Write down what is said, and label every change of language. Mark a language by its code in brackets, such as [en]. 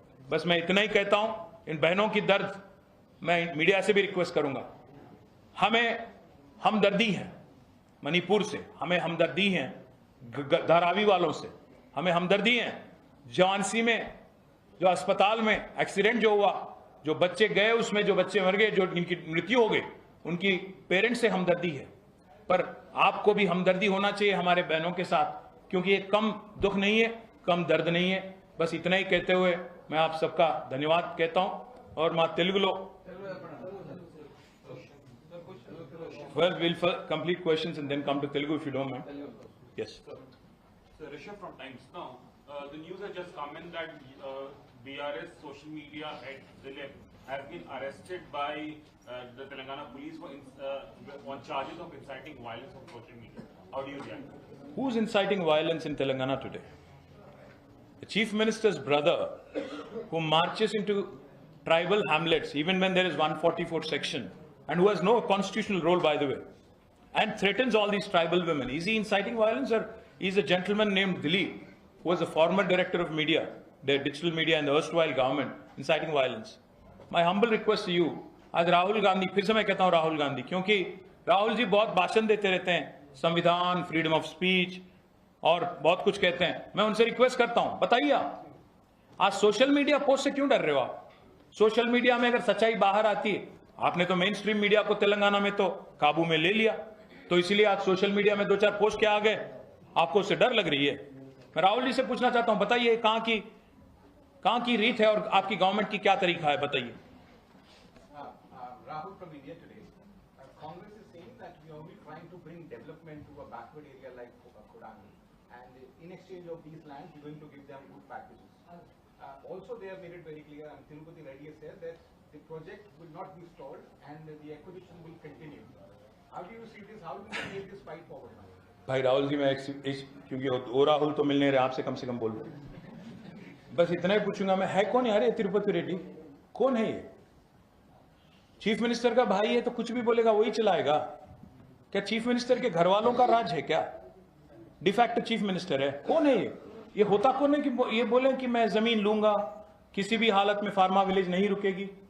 [hi] बस मैं इतना ही कहता हूं। इन बहनों की दर्द मैं मीडिया से भी रिक्वेस्ट करूंगा, हमें हमदर्दी है मणिपुर से, हमें हमदर्दी है धारावी वालों से, हमें हमदर्दी है झांसी में जो अस्पताल में एक्सीडेंट जो हुआ, जो बच्चे गए उसमें जो बच्चे मर गए, जो इनकी मृत्यु हो गई, उनकी पेरेंट्स से हमदर्दी है। पर आपको भी हमदर्दी होना चाहिए हमारे बहनों के साथ, क्योंकि ये कम दुख नहीं है, कम दर्द नहीं है। बस इतना ही कहते हुए मैं आप सबका धन्यवाद कहता हूं। [en] और [te] मां तेलुगुलो, [en] well, we'll complete questions and then come to Telugu if you don't mind. Yes. So Rishabh from Times Now. The news has just come in that BRS social media head Dilip has been arrested by the Telangana police on charges of inciting violence on social media. How do you react? Who's inciting violence in Telangana today? The chief minister's brother, who marches into tribal hamlets even when there is 144 section, and who has no constitutional role, by the way, and threatens all these tribal women. Is he inciting violence, or is a gentleman named Dilip, who was a former director of media, the digital media in the erstwhile government, inciting violence? My humble request to you, [hi] आज राहुल गांधी, फिर से मैं कहता हूं राहुल गांधी, क्योंकि राहुल जी बहुत भाषण देते रहते हैं, संविधान, फ्रीडम ऑफ स्पीच और बहुत कुछ कहते हैं। मैं उनसे रिक्वेस्ट करता हूं, बताइए आप आज सोशल मीडिया पोस्ट से क्यों डर रहे हो आप? सोशल मीडिया में अगर सच्चाई बाहर आती है, आपने तो मेन स्ट्रीम मीडिया को तेलंगाना में तो काबू में ले लिया, तो इसीलिए आज सोशल मीडिया में 2-4 पोस्ट क्या आ गए, आपको उससे डर लग रही है। मैं राहुल जी से पूछना चाहता हूं, बताइए कहां की रीत है और आपकी गवर्नमेंट की क्या तरीका है, बताइए। [en] Rahul from India today. Congress is saying that we are only trying to bring development to a backward area like Kodangi, and in exchange of these lands, we're going to give them good packages. Also, they have made it very clear, and Tirupati Reddy has said that the project will not be stalled and the acquisition will continue. How do you see this? How do you take this fight forward now? [hi] भाई राहुल जी, मैं क्योंकि वो राहुल तो मिलने रहे, आपसे कम से कम बोल रहे, बस इतना ही पूछूंगा मैं, है कौन यार ये तिरुपति रेड्डी? कौन है ये? चीफ मिनिस्टर का भाई है तो कुछ भी बोलेगा वही चलाएगा क्या? चीफ मिनिस्टर के घर वालों का राज है क्या? डिफैक्ट चीफ मिनिस्टर है, कौन है ये होता कौन है कि ये बोले कि मैं जमीन लूंगा, किसी भी हालत में फार्मा विलेज नहीं रुकेगी?